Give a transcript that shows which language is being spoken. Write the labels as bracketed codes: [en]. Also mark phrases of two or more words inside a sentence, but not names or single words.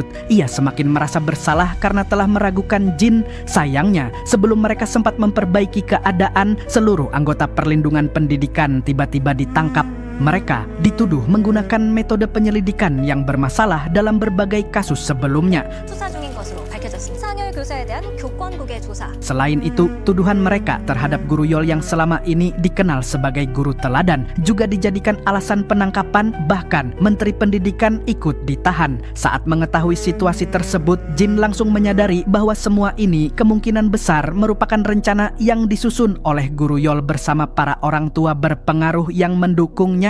[id] Ia semakin merasa bersalah karena telah meragukan Jin. Sayangnya, sebelum mereka sempat memperbaiki keadaan, seluruh anggota perlindungan pendidikan tiba-tiba ditangkap. Mereka dituduh menggunakan metode penyelidikan yang bermasalah dalam berbagai kasus sebelumnya. [ko] 수사 중인 것으로 밝혀졌습니다. 상열 교사에 대한 교권국의 조사. [id] Selain itu, tuduhan mereka terhadap Guru Yol yang selama ini dikenal sebagai guru teladan juga dijadikan alasan penangkapan. Bahkan Menteri Pendidikan ikut ditahan. Saat mengetahui situasi tersebut, Jin langsung menyadari bahwa semua ini kemungkinan besar merupakan rencana yang disusun oleh Guru Yol bersama para orang tua berpengaruh yang mendukungnya.